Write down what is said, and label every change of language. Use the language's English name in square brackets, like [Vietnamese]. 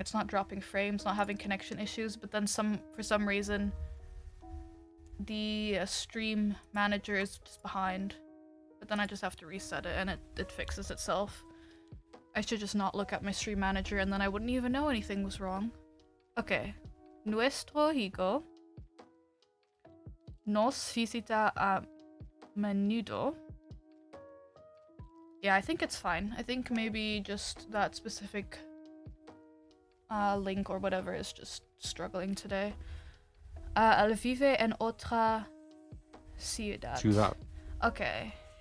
[English] It's not dropping frames, not having connection issues, but then for some reason the stream manager is just behind. But then I just have to reset it and it fixes itself. I should just not look at my stream manager and then I wouldn't even know anything was wrong. Okay. [Spanish] Nuestro hijo nos visita a menudo. [English] Yeah, I think it's fine. I think maybe just that specific link or whatever is just struggling today. [Spanish] Él vive en otra ciudad. Okay.